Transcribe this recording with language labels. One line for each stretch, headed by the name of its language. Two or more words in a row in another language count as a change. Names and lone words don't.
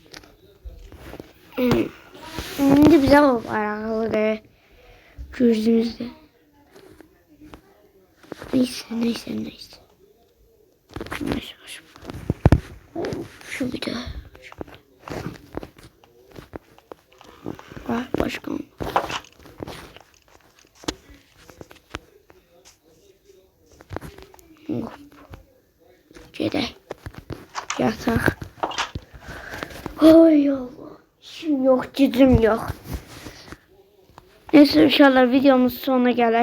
Turkish: Şimdi bize o aralı de. Gözümüzde. Neyse. Şu bir daha.
Azerbaijani: uşaqlar. Başqa olmaz. Hop. Gedək. Yataq. Ay Allah. İşim yox, gücüm yox. Neyse uşaqlar, videomuz sonuna gəlir.